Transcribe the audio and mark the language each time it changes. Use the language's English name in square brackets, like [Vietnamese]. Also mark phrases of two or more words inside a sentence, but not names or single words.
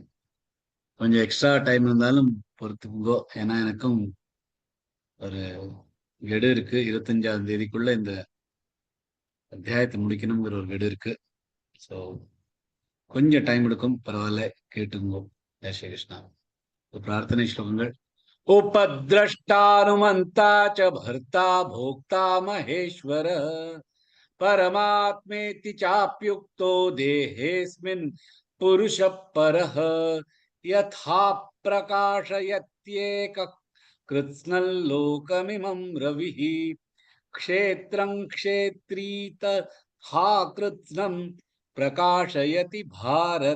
[Tamil] கொஞ்சம் [English] extra time [Tamil] இருந்தாலும் பொறுத்துக்குங்கோ. ஏன்னா எனக்கும் ஒரு கெடு இருக்கு. 25ஆம் தேதிக்குள்ள இந்த அத்தியாயத்தை முடிக்கணுங்கிற ஒரு கெடு இருக்கு. ஸோ கொஞ்சம் டைம் எடுக்கும், பரவாயில்ல, கேட்டுங்கோ. [Hindi] जय श्री कृष्ण. [Tamil] பிரார்த்தனை ஸ்லோகங்கள். [Sanskrit] उपद्रष्टानुमन्ता च भर्ता भोक्ता महेश्वर परमात्मेति चाप्युक्तो देहेऽस्मिन् पुरुषः परः यथा प्रकाशयत्येकः कृत्स्नल्लोकमिमं रविः क्षेत्रं क्षेत्री तथा कृत्स्नं प्रकाशयति भारत.